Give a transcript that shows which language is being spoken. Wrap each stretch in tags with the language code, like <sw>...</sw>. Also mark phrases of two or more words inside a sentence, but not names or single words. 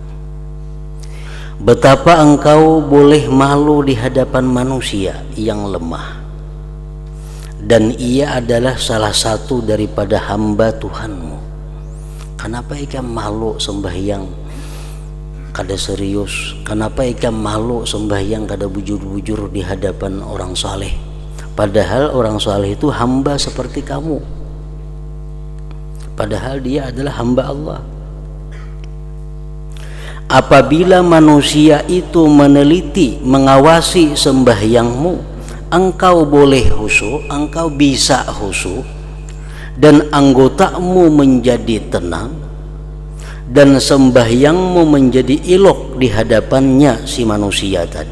<id>Betapa engkau boleh malu di hadapan manusia yang lemah, dan ia adalah salah satu daripada hamba Tuhanmu. Kenapa ikam malu sembahyang kada serius? Kenapa ikam malu sembahyang kada bujur-bujur di hadapan orang saleh? Padahal orang saleh itu hamba seperti kamu. Padahal dia adalah hamba Allah. Apabila manusia itu meneliti, mengawasi sembahyangmu, engkau boleh khusyuk, engkau bisa khusyuk, dan anggotamu menjadi tenang, dan sembahyangmu menjadi ilok di hadapannya si manusia tadi.</id>